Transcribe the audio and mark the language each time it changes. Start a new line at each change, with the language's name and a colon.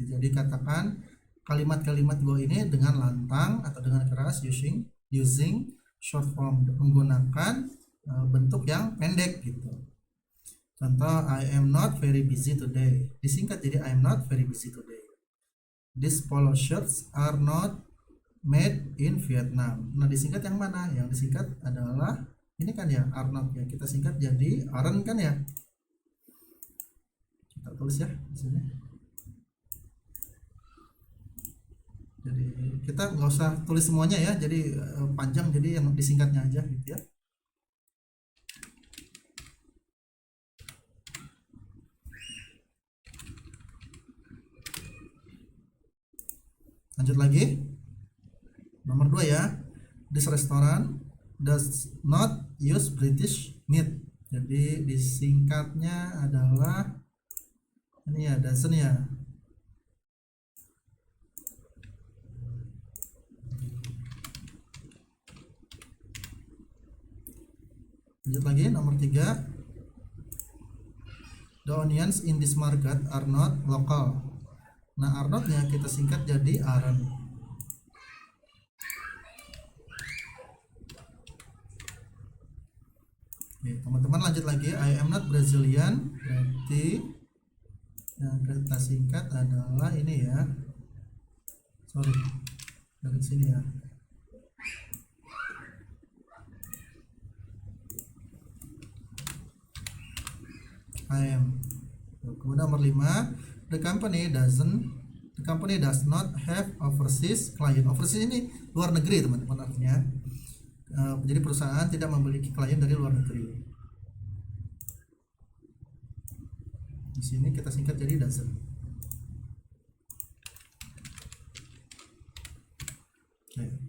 Indonesian: Jadi katakan kalimat-kalimat gue ini dengan lantang atau dengan keras
English: using short form,
Indonesian: menggunakan bentuk yang pendek gitu.
English: Contoh, I am not very busy today.
Indonesian: Disingkat jadi
English: I am not very busy today. These polo shirts are not made in Vietnam.
Indonesian: Nah, disingkat yang mana? Yang disingkat adalah ini kan ya, are not ya. Kita singkat jadi aren't kan ya. Kita tulis ya di sini. Jadi kita nggak usah tulis semuanya ya, jadi panjang, jadi yang disingkatnya aja gitu ya. Lanjut lagi, nomor 2 ya.
English: This restaurant does not use British meat.
Indonesian: Jadi disingkatnya adalah ini ya, doesn't ya. Lanjut lagi, nomor 3.
English: The onions in this market are not local.
Indonesian: Nah, are not-nya kita singkat jadi aren't.
English: Oke,
Indonesian: teman-teman lanjut lagi,
English: I am not Brazilian.
Indonesian: Berarti yang kita singkat adalah ini ya. Sorry, dari sini ya.
English: I am.
Indonesian: Kemudian nomor 5,
English: the company does not have overseas client.
Indonesian: Overseas ini luar negeri teman-teman artinya. Jadi perusahaan tidak memiliki klien dari luar negeri. Di sini kita singkat jadi doesn't. Oke.